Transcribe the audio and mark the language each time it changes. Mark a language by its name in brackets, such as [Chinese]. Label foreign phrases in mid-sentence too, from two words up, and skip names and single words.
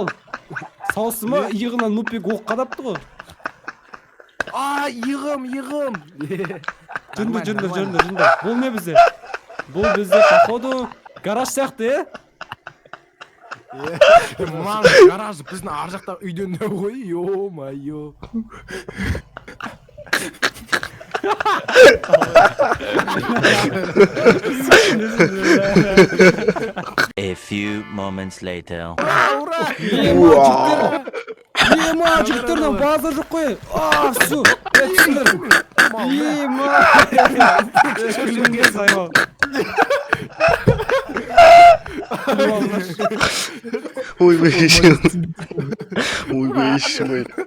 [Kazakh] Саусы ма иығынан нупик оқ қадапты ғой. Иығым. Жүріңдер. Бұл не бізде? Бұл бізде, походу, гараж сияқты, Мам, гараж біздің ар жақта үйден не ғой, ё-майо. [English] A few moments later. [Kazakh] Жігіттердің базар жоқ қой. Всё. Түсіндір. Ойбай ішім.